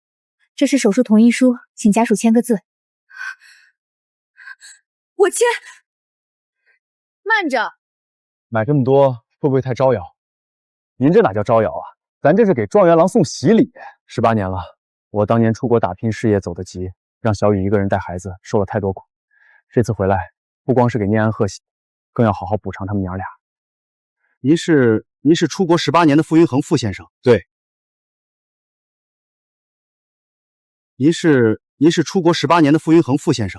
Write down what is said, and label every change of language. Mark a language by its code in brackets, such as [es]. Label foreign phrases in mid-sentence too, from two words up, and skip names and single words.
[zh] 這是手術同意書，請家屬簽個字。我簽。慢着，買這麼多會不會太招搖？您這哪叫招搖啊？咱這是給狀元郎送喜禮。18年了，我當年出國打拼，事業走得急，讓小雨一個人帶孩子，受了太多苦。這次回來，不光是給念安賀喜，更要好好補償他們娘倆。您是出國18年的傅雲恆傅先生？對。您是您是出國18年的傅云恒傅先生？